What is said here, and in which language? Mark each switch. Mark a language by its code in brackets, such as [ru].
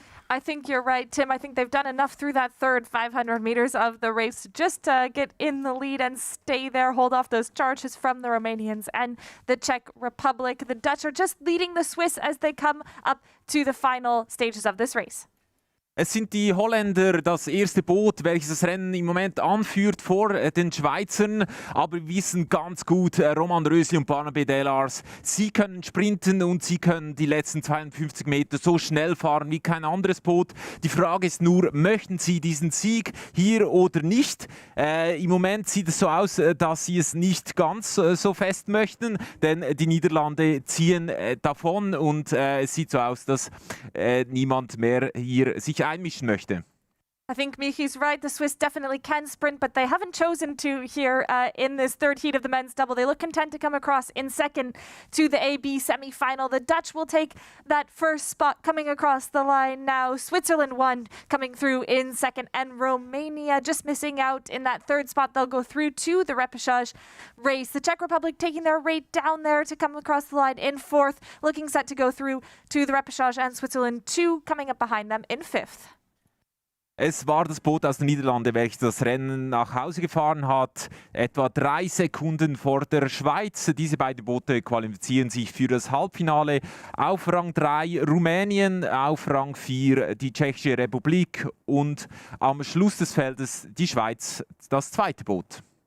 [en] I think you're right, Tim. I think they've done enough through that third 500 meters of the race to just get in the lead and stay there, hold off those charges from the Romanians and the Czech Republic. The Dutch are just leading the Swiss as they come up to the final stages of this race. [de] Es sind die Holländer, das erste Boot, welches das Rennen im Moment anführt vor den Schweizern. Aber wir wissen ganz gut, Roman Rösli und Barnaby Delars, sie können sprinten und sie können die letzten 52 Meter so schnell fahren wie kein anderes Boot. Die Frage ist nur, möchten sie diesen Sieg hier oder nicht? Im Moment sieht es so aus, dass sie es nicht ganz so fest möchten, denn die Niederlande ziehen davon und es sieht so aus, dass niemand mehr hier sich einmischen möchte. [en] I think Michi's right. The Swiss definitely can sprint, but they haven't chosen to here in this third heat of the men's double. They look content to come across in second to the AB semi-final. The Dutch will take that first spot coming across the line now. Switzerland won, coming through in second, and Romania just missing out in that third spot. They'll go through to the repechage race. The Czech Republic taking their rate down there to come across the line in fourth, looking set to go through to the repechage, and Switzerland 2 coming up behind them in fifth. [de] Es war das Boot aus den Niederlanden, welches das Rennen nach Hause gefahren hat, etwa 3 Sekunden vor der Schweiz. Diese beiden Boote qualifizieren sich für das Halbfinale. Auf Rang 3 Rumänien, auf Rang 4 die Tschechische Republik und am Schluss des Feldes die Schweiz, das zweite Boot.